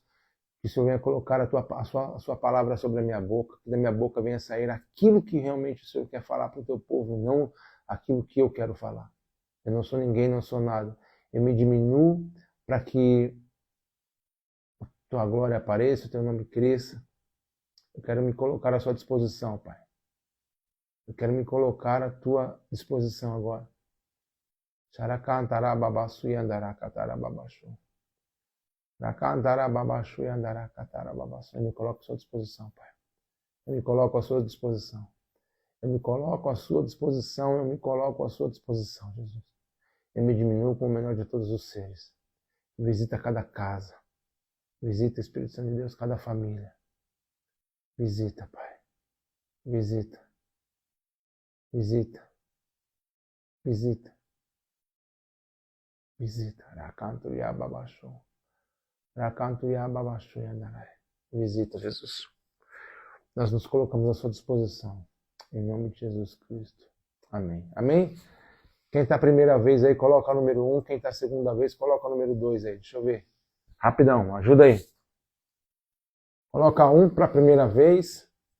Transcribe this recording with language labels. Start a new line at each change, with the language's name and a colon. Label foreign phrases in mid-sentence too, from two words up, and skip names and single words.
Portuguese: Que o Senhor venha colocar a sua palavra sobre a minha boca, que da minha boca venha sair aquilo que realmente o Senhor quer falar para o teu povo, não aquilo que eu quero falar. Eu não sou ninguém, não sou nada. Eu me diminuo para que a tua glória apareça, o teu nome cresça. Eu quero me colocar à sua disposição, Pai. Eu quero me colocar à tua disposição agora. Xaracantara babassu yandara katara babashu. Rakantara babashu yandara katara babassu. Eu me coloco à sua disposição, Pai. Eu me coloco à sua disposição. Eu me coloco à sua disposição. Eu me coloco à sua disposição, Jesus. Eu me diminuo como o menor de todos os seres. Visita cada casa. Visita, Espírito Santo de Deus, cada família. Visita, Pai. Visita. Visita. Visita. Visita. Rakanto yababashu. Rakanto yababashu yandarai. Visita, Jesus. Nós nos colocamos à sua disposição. Em nome de Jesus Cristo. Amém. Amém? Quem está a primeira vez aí, coloca o número 1. Quem está a segunda vez, coloca o número 2 aí. Deixa eu ver. Rapidão, ajuda aí. Coloca 1 para a primeira vez.